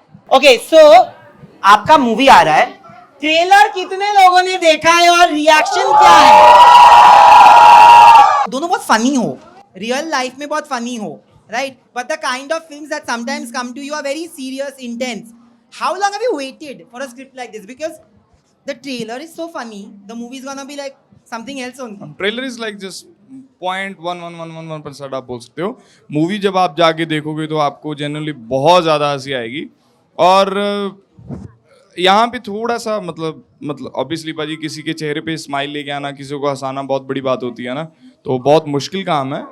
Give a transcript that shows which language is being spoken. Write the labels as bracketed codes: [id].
[hi] Okay, so आपका movie आ रहा है, ट्रेलर कितने लोगों ने देखा है और रिएक्शन क्या है? दोनों बहुत फनी हो, रियल लाइफ में बहुत फनी हो, right? [en] But the kind of films that sometimes come to you are very serious, intense. How long have you waited for a script like this? Because the trailer is so funny, the movie is gonna be like something else only. Trailer is like just [hi] 0.1111% आप बोल सकते हो। Movie जब आप जाके देखोगे तो आपको जनरली बहुत ज़्यादा हंसी आएगी, और यहाँ पे थोड़ा सा मतलब ऑब्वियसली पाजी किसी के चेहरे पे स्माइल लेके आना, किसी को हंसाना बहुत बड़ी बात होती है ना, तो बहुत मुश्किल काम है।